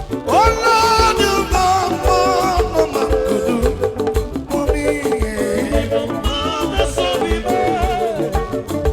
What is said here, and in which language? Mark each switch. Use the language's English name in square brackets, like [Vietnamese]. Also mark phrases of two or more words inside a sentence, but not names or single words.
[English] Oh Lord, you've done what no man could do for me. [Igbo] Ị dị m mma na so dị mma.